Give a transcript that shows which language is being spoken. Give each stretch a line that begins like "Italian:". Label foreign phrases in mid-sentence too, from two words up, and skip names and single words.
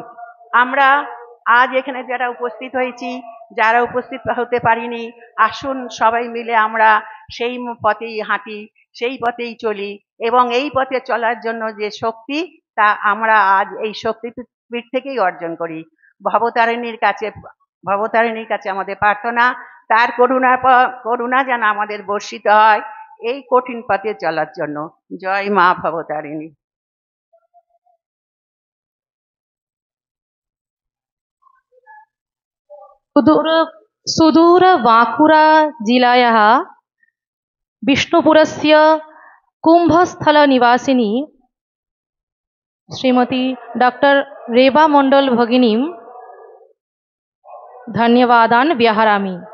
Bangla: আমরা আজ এখানে যারা উপস্থিত হয়েছি, যারা উপস্থিত হতে পারিনি, আসুন সবাই মিলে আমরা সেই পথেই হাঁটি, সেই পথেই চলি, এবং এই পথে চলার জন্য যে শক্তি, তা আমরা আজ এই শক্তিপীঠ থেকেই অর্জন করি। ভবতারিণীর কাছে আমাদের প্রার্থনা, তার করুণা যেন আমাদের বর্ষিত হয় এই কঠিন পথে চলার জন্য। জয় মা ভবতারিণী।
Sanskrit: सुदूरबांकुरा जिलायाः विष्णुपुरस्य कुम्भस्थलनिवासिनी श्रीमती डॉक्टर रेबा मंडल भगिनीं धन्यवादान् व्याहरामि।